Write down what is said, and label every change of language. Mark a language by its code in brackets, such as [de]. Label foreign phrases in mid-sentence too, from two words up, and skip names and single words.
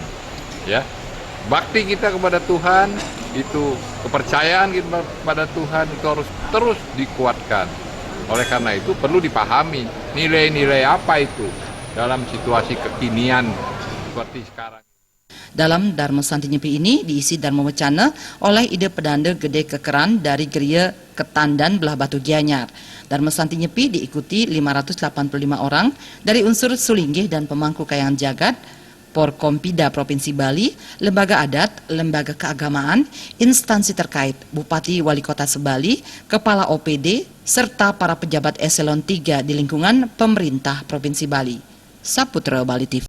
[id] Ya, bakti kita kepada Tuhan itu, kepercayaan kita kepada Tuhan itu harus terus dikuatkan. Oleh karena itu perlu dipahami nilai-nilai apa itu dalam situasi kekinian seperti sekarang. Dalam Dharma Santi Nyepi ini diisi Dharma Wacana oleh Ide Pedanda Gede Kekeran dari Geria Ketandan Belah Batu Gianyar. Dharma Santi Nyepi diikuti 585 orang dari unsur Sulinggih dan pemangku Kayangan Jagat, Porkompida Provinsi Bali, lembaga adat, lembaga keagamaan, instansi terkait, Bupati Wali Kota Sebali, Kepala OPD, serta para pejabat eselon 3 di lingkungan pemerintah Provinsi Bali. Saputra Bali TV.